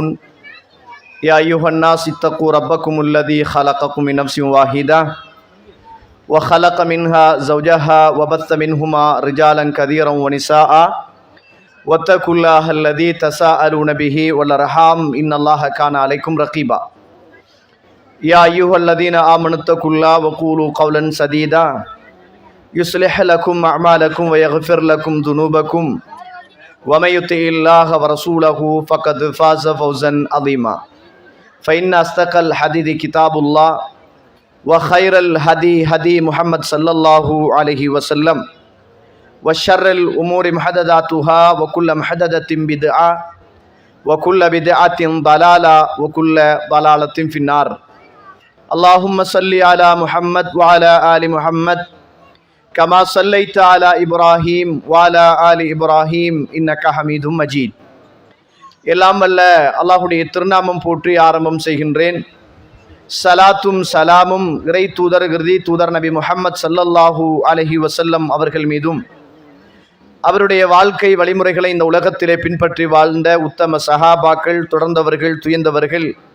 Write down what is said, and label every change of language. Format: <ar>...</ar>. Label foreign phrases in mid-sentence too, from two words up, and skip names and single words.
<ar>يا أيها الناس اتقوا ربكم الذي خلقكم من نفس واحدة وخلق منها زوجها وبث منهما رجالا كثيرا ونساء واتقوا الله الذي تساءلون به والأرحام إن الله كان عليكم رقيبا. يا أيها الذين آمنوا اتقوا الله وقولوا قولا سديدا يصلح لكم أعمالكم ويغفر لكم ذنوبكم وَمَن يُطِعِ اللَّهَ وَرَسُولَهُ فَقَدْ فَازَ فَوْزًا عَظِيمًا. فَإِنَّ أَصْدَقَ الْحَدِيثِ كِتَابُ اللَّهِ وَخَيْرَ الْهَدِي هَدِي مُحَمَّدٍ صَلَّى اللَّهُ عَلَيْهِ وَسَلَّمَ وَشَرَّ الْأُمُورِ مُحْدَثَاتُهَا وَكُلُّ مُحْدَثَةٍ بِدْعَةٌ وَكُلُّ بِدْعَةٍ ضَلَالَةٌ وَكُلُّ ضَلَالَةٍ فِي النَّارِ. اللهم صل على محمد وعلى آل محمد كما صليت على إبراهيم وعلى آل إبراهيم إنك حميد مجيد.</ar> <ta>எல்லாம் வல்ல அல்லாஹுடைய திருநாமம் போற்றி ஆரம்பம் செய்கின்றேன். சலாத்தும் சலாமும் இறை தூதர் கிருதி தூதர் நபி முஹம்மத்</ta> <ar>صلى الله عليه وسلم</ar> <ta>அவர்கள் மீதும், அவருடைய வாழ்க்கை வழிமுறைகளை இந்த உலகத்திலே பின்பற்றி வாழ்ந்த உத்தம சஹாபாக்கள், தொடர்ந்தவர்கள், துயர்ந்தவர்கள்,</ta>